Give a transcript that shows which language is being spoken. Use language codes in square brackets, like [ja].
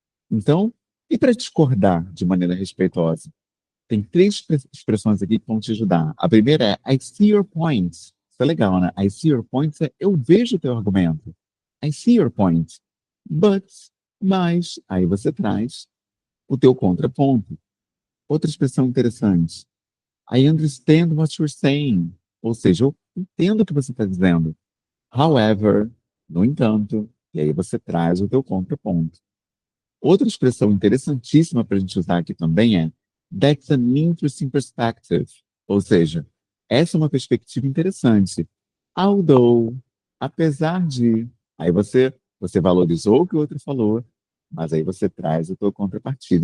[pt] Então, e para discordar de maneira respeitosa? Tem três expressões aqui que vão te ajudar. A primeira é [en] I see your points. [pt] Isso é legal, né? I see your points é eu vejo o teu argumento. [en] I see your point. [pt] But, mas, aí você traz o teu contraponto. Outra expressão interessante. [en] I understand what you're saying. [pt] Ou seja, eu entendo o que você está dizendo. However, no entanto, e aí você traz o teu contraponto. Outra expressão interessantíssima para a gente usar aqui também é [en] That's an interesting perspective. [pt] Ou seja, essa é uma perspectiva interessante. Although, apesar de, aí você valorizou o que o outro falou, mas aí você traz a tua contrapartida.